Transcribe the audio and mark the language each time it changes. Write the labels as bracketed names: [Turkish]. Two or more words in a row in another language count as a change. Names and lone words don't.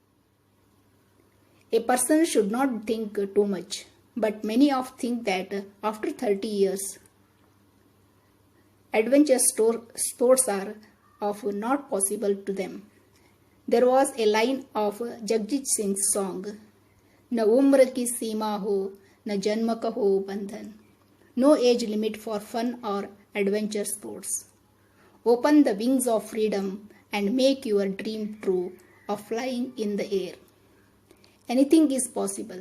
[English] A person should not think too much, but many of think that after 30 years, adventure sports are of not possible to them. There was a line of Jagjit Singh's song, [Hindi] "न उम्र की सीमा हो, न जन्म का हो बंधन." [English] No age limit for fun or adventure sports. Open the wings of freedom and make your dream true of flying in the air. Anything is possible.